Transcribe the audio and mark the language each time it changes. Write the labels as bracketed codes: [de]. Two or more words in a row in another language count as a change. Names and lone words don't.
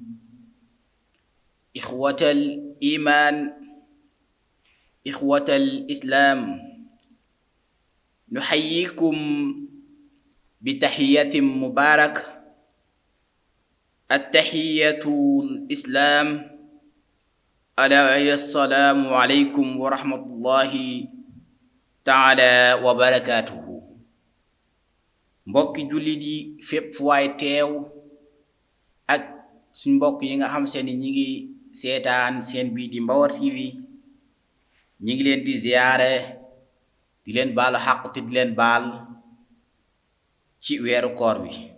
[ar] إخوة الإيمان، إخوة الإسلام، نحييكم بتحية مباركة، التحية الإسلام، ألا وهي السلام عليكم ورحمة الله تعالى وبركاته. [wo] mbokki jullit yi fépp fu waay teew ak suñ mbokk yi nga xam seeni ñi ngi seetaan seen bii di Mbawar TV, ñi ngi leen di ziyaare, di leen baal xaq te di leen baal ci weeru koor bi.